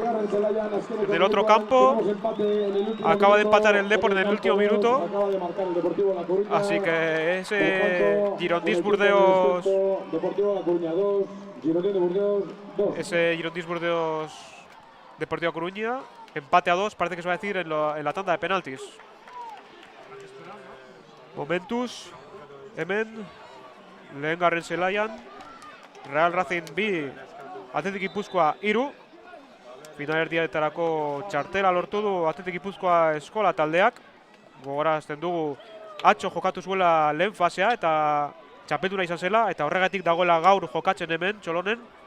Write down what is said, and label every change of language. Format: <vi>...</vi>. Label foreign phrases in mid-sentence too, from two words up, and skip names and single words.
<es>En el otro campo acaba de empatar el Depor en el último minuto. Así que ese Girondins Burdeos. Ese Girondins Burdeos Deportivo Coruña. Empate a 2, parece que se va a decir en la tanda de penaltis.</es> <eu>Momentus, hemen, lehen garren zelaian, Real Racing B, Athletic Guipúzcoa 3. Finalerdiaretarako txartela lortu du Athletic Guipúzcoa Eskola taldeak. Gogorazten dugu atzo jokatu zuela lehen fasea eta txapelduna izan zela, eta horregatik dagoela gaur jokatzen hemen Txolonen.</eu>